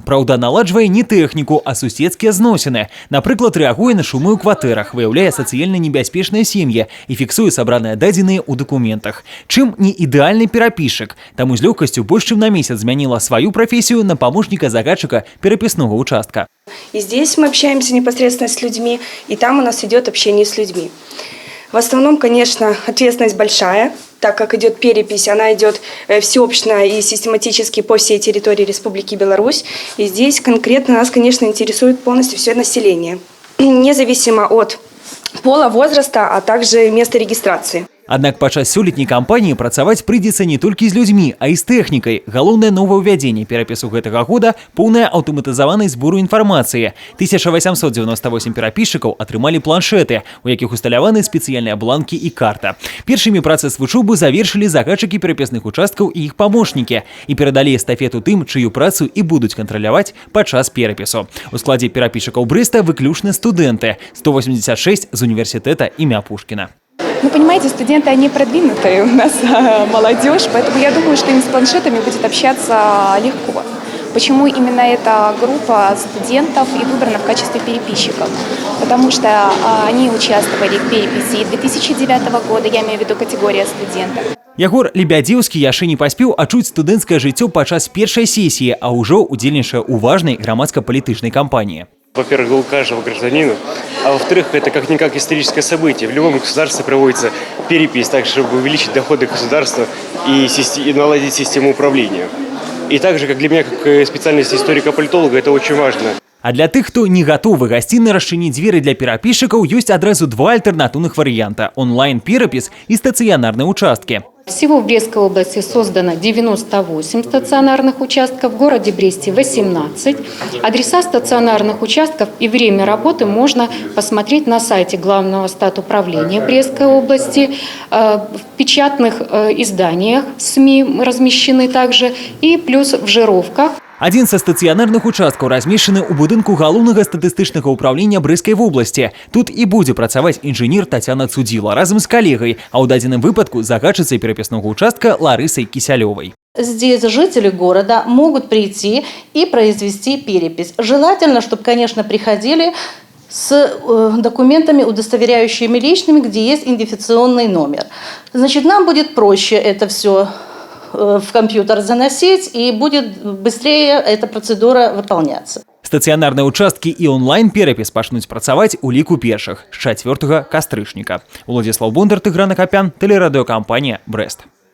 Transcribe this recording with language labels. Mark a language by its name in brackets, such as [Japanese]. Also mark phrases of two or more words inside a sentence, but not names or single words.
[Belarusian] Праўда, наладжвае не тэхніку, а суседскія зносіны. Напрыклад, рэагуе на шумы ў кватэрах, выяўляе сацыяльна небяспечныя сем'і і фіксуе сабраныя дадзеныя ў дакументах. Чым не ідэальны перапісчык, таму з лёгкасцю больш чым на месяц змяніла сваю прафесію на памочніка загадчыка перапіснога участка. [Russian] И здесь мы общаемся непосредственно с людьми, и там у нас идет общение с людьми. В основном, конечно, ответственность большая, так как идет перепись, она идет всеобщно и систематически по всей территории Республики Беларусь. И здесь конкретно нас, конечно, интересует полностью все население, независимо от пола, возраста, а также места регистрации. [Belarusian] Аднак падчас сёлетняй кампаніі працаваць прыйдзецца не толькі з людзьмі, а і з тэхнікай. Галоўнае новаўвядзенне перапісу гэтага года – поўная аўтаматызаванай збору інфармацыі. 1898 перапісчыкаў атрымалі планшеты, у якіх усталяваны спецыяльныя бланкі і карта. Першымі працэс вучобы завершылі загадчыкі перапісных участкаў і іх памочнікі і перадалі эстафету тым, чыю працу і будуць кантраляваць падчас перапісу. У складзе перапісчыкаў Брэста выключна студэнты – 186 з універсітэта імя Пушкіна. [Russian] Ну, понимаете, студенты, они продвинутые у нас молодежь, поэтому я думаю, что им с планшетами будет общаться легко. Почему именно эта группа студентов и выбрана в качестве переписчиков? Потому что они участвовали в переписи 2009 года, я имею в виду категория студентов. [Belarusian] Ягор Лебядзеўскі яшчэ не паспеў адчуць студэнцкае жыццё падчас першай сесіі, а ўжо удзельнічае ў важнай грамадска-палітычнай кампаніі. [Russian] Во-первых, у каждого гражданина, а во-вторых, это как-никак историческое событие. В любом государстве проводится перепись, так чтобы увеличить доходы государства и наладить систему управления. И также, как для меня, как специальность историка-политолога, это очень важно. [Belarusian] А для тых, хто не гатовы гасцінна расчыніць дзверы для перапісчыкаў, ёсць адразу два альтэрнатыўных варыянта – онлайн-перапіс і стацыянарныя участкі. [Russian] Всего в Брестской области создано 98 стационарных участков, в городе Бресте 18. Адреса стационарных участков и время работы можно посмотреть на сайте Главного статуправления Брестской области, в печатных изданиях СМИ размещены также и плюс в жировках. [Belarusian] Адзін са стацыянарных участкаў размешчаны ў будынку галоўнага статыстычнага ўправлення Брэсцкай вобласці. Тут і будзе працаваць інжынер Тацяна Цудзіла разам з калегай, а ў дадзеным выпадку загадчыцай перапіснога участка Ларысай Кісялёвай. [Russian] Здесь жители города могут прийти и произвести перепись. Желательно, чтобы, конечно, приходили с документами, удостоверяющими личными, где есть идентификационный номер. Значит, нам будет проще это все в компьютер заносить, и будет быстрее эта процедура выполняться. [Belarusian] Стацыянарныя участкі і онлайн-перапіс пачнуць працаваць у ліку першых з 4 кастрычніка. Уладзіслаў Бондар, Тыгран Акапян, тэлерадыёкампанія «Брэст».